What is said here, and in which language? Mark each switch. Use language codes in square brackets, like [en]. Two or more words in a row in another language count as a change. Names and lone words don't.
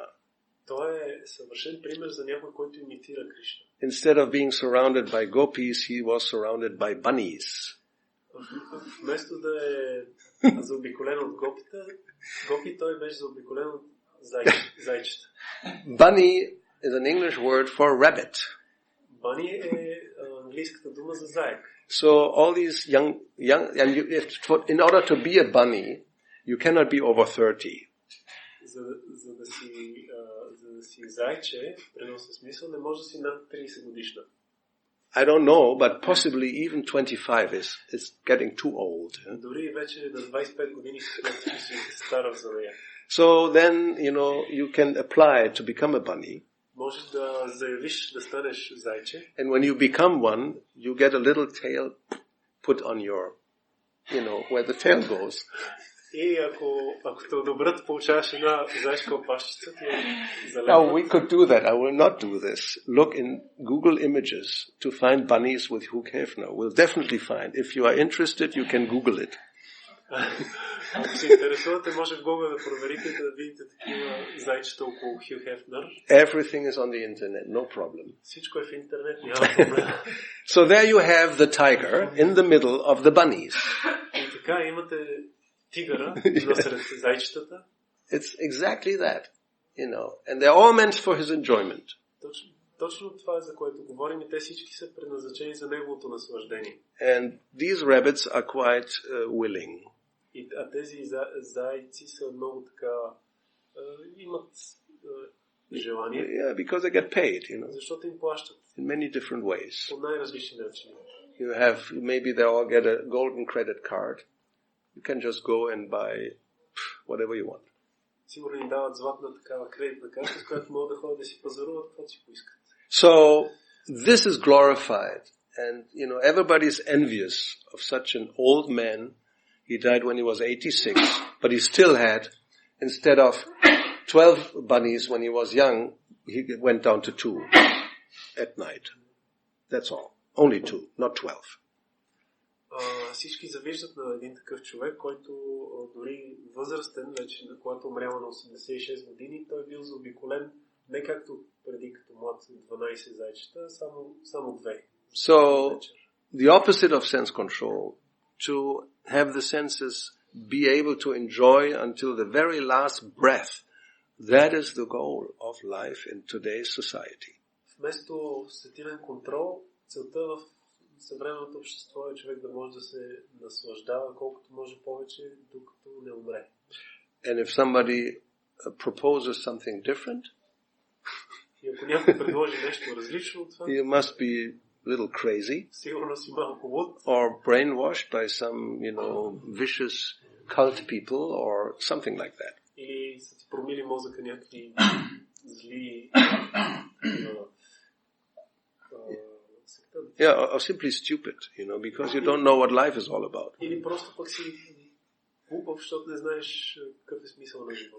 [bg] Той е съвършен пример за някой, който имитира Кришна. [en] Instead of being surrounded by gopis, he was surrounded by bunnies. [bg] Вместо да е заобиколен от гопи, той беше заобиколен от зайчета. [en] Bunny is an English word for rabbit. [bg] Bunny е английската дума за заек. [en] So all these young, and in order to be a bunny, you cannot be over 30. [bg] За да си зайче, в преносен смисъл, не може да си над 30 годишна. [en] I don't know, but possibly even 25 is getting too old. [bg] Дори вече на 25 години си стара за нея. [en] So then, you can apply to become a bunny. [bg] Можеш да заявиш да станеш зайче. [en] And when you become one, you get a little tail put on your, where the tail goes. [bg] И ако те одобрят, получаваш една зайчка опашчица. [en] Now we could do that. I will not do this. Look in Google Images to find bunnies with Hugh Hefner. We'll definitely find. If you are interested, you can Google it. [bg] Ако се интересувате, може в Google да проверите, да видите такива зайчета около Хю Хефнер. [en] Everything is on the internet, no problem. [bg] Всичко е в интернет, няма проблем. [en] So there you have the tiger in the middle of the bunnies. [bg] И така имате тигъра насред зайчетата. [en] It's exactly that, and they're all meant for his enjoyment. [bg] Точно това е, за което говорим, и те всички са предназначени за неговото наслаждение. [en] And these rabbits are quite willing. [bg] А тези зайци са много така, имат желание. [en] Yeah, because they get paid, [bg] Защото им плащат. [en] In many different ways. [bg] По най-различни начини. [en] Maybe they all get a golden credit card. You can just go and buy whatever you want. [bg] Сигурно им дават златна такава кредитна карта, с която могат да ходят да си пазаруват, каквото си поискат. [en] So, this is glorified. And, everybody's envious of such an old man. He died when he was 86, but he still had, instead of 12 bunnies when he was young, he went down to 2 at night. That's all. Only 2, not 12. [bg] Всички завиждат на един такъв човек, който дори възрастен, вече когато умрява на 86 години, той бил заобиколен не както преди като млад 12 зайчета, само 2. [en] So, the opposite of sense control, to have the senses be able to enjoy until the very last breath, that is the goal of life in today's society. [bg] Вместо сетивен контрол, целта в съвременното общество е човек да може да се наслаждава колкото може повече, докато не умре. [en] And if somebody proposes something different, [bg] и ако някой предложи нещо различно от това, [en] you must be a little crazy, [bg] сигурно си малко луд, [en] or brainwashed by some, vicious cult people or something like that. [bg] Или са ти промили мозъка някакви зли [en] Yeah, or simply stupid, because you don't know what life is all about. [bg] Или просто пък си глупав, защото не знаеш какъв е смисъл на живота.